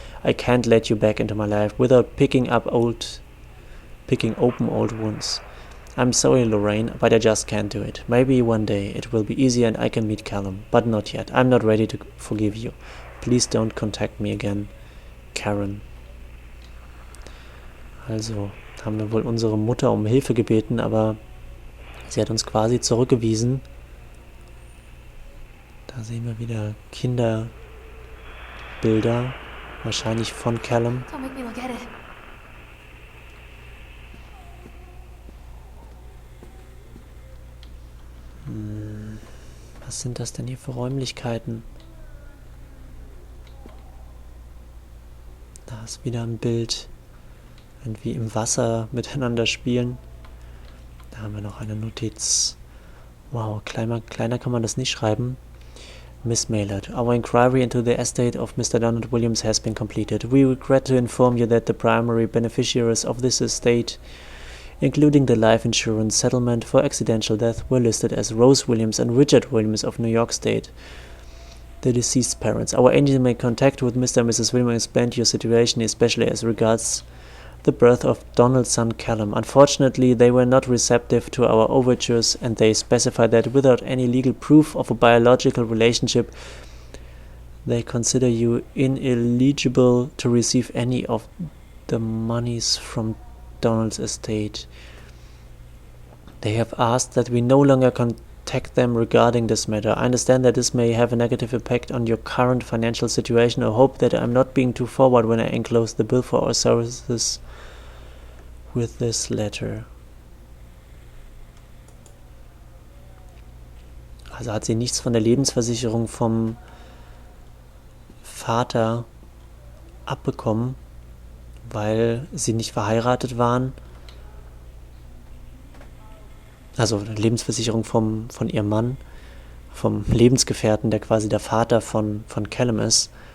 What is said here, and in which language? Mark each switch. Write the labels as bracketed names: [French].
[English] I can't let you back into my life without picking open old wounds. I'm sorry, Lorraine, but I just can't do it. Maybe one day it will be easier and I can meet Callum, but not yet. I'm not ready to forgive you. Please don't contact me again. Karen. [German] Also haben wir wohl unsere Mutter um Hilfe gebeten, aber sie hat uns quasi zurückgewiesen. Da sehen wir wieder Kinderbilder, wahrscheinlich von Callum. [English] Don't make me look at it. [German] Was sind das denn hier für Räumlichkeiten? Da ist wieder ein Bild. Irgendwie im Wasser miteinander spielen. Da haben wir noch eine Notiz. Wow, kleiner kann man das nicht schreiben. [English] Miss Maylard, our inquiry into the estate of Mr. Donald Williams has been completed. We regret to inform you that the primary beneficiaries of this estate, including the life insurance settlement for accidental death, were listed as Rose Williams and Richard Williams of New York State, the deceased parents. Our agent made contact with Mr. and Mrs. Williams and explained your situation, especially as regards the birth of Donald's son Callum. Unfortunately, they were not receptive to our overtures, and they specified that without any legal proof of a biological relationship, they consider you ineligible to receive any of the monies from Donald's estate. They have asked that we no longer contact them regarding this matter. I understand that this may have a negative impact on your current financial situation. I hope that I'm not being too forward when I enclose the bill for our services with this letter. [German] Also hat sie nichts von der Lebensversicherung vom Vater abbekommen, weil sie nicht verheiratet waren. Also Lebensversicherung von ihrem Mann, vom Lebensgefährten, der quasi der Vater von Callum ist.